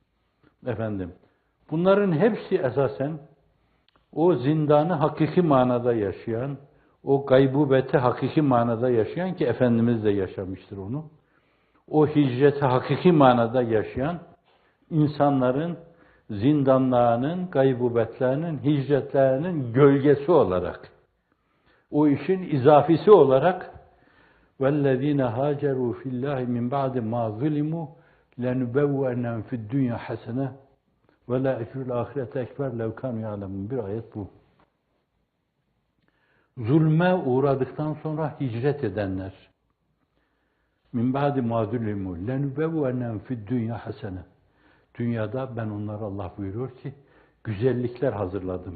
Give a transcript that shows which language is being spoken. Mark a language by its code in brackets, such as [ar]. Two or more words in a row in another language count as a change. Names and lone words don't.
[tr] Bunların hepsi esasen o zindanı hakiki manada yaşayan, o gaybubeti hakiki manada yaşayan ki Efendimiz de yaşamıştır onu. O hicreti hakiki manada yaşayan insanların zindanlarının, gaybubetlerinin, hicretlerinin gölgesi olarak, o işin izafisi olarak [ar] وَالَّذ۪ينَ هَاجَرُوا فِي اللّٰهِ مِنْ بَعْدِ مَا ظُلِمُوا لَنُبَوَّنَّهُمْ فِي الدُّنْيَا حَسَنَةً وَلَا اَجْرُ الْآخِرَةِ اَكْبَرْ لَوْ كَانُوا يَعْلَمُونَ. [tr] Bir ayet bu. Zulme uğradıktan sonra hicret edenler, [ar] مِنْ بَعْدِ مَا ظُلِمُوا لَنُبَوِّئَنَّهُمْ فِي الدُّنْيَا حَسَنَةً. [tr] Dünyada ben onlara, Allah buyuruyor ki, güzellikler hazırladım.